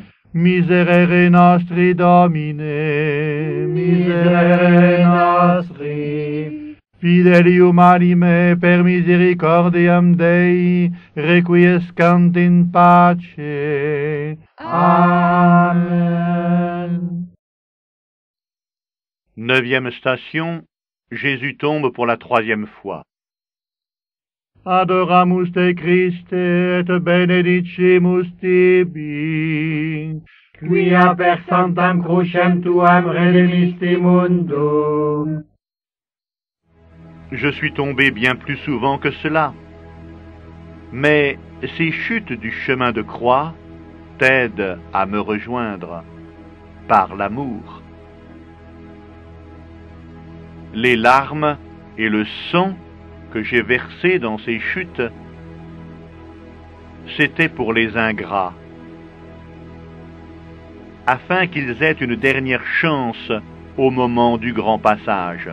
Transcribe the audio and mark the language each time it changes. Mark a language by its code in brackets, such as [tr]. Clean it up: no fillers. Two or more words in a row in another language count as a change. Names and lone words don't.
[la] Miserere nostri, Domine, miserere nostri. Fidelium anime per misericordiam Dei, requiescant in pace. Amen. [fr] 9e station, Jésus tombe pour la 3e fois. [la] Adoramus te Christe et benedicimus tibi, quia per sanctam crucem tuam redemisti mundum. [fr] Je suis tombé bien plus souvent que cela, mais ces chutes du chemin de croix t'aident à me rejoindre par l'amour. Les larmes et le sang que j'ai versés dans ces chutes, c'était pour les ingrats, afin qu'ils aient une dernière chance au moment du grand passage.